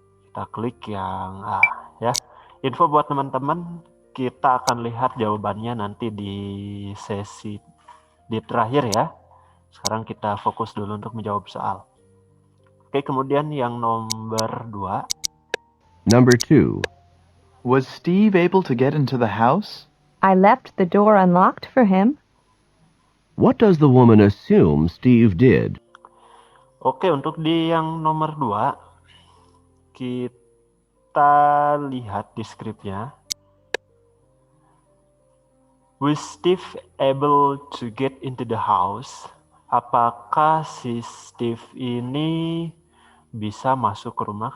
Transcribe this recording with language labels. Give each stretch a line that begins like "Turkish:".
Indonesian: Kita klik yang A ya. Info buat teman-teman, kita akan lihat jawabannya nanti di sesi di terakhir ya. Sekarang kita fokus dulu untuk menjawab soal. Oke, kemudian yang nomor 2.
English: Number 2. Was Steve able to get into the house? I left the door unlocked for him. What does the woman assume Steve did?
Indonesian: Oke, untuk di yang nomor 2 kita lihat di skripnya.
English: Was Steve able to get into the house?
Indonesian: Apakah si Steve ini bisa masuk ke rumah?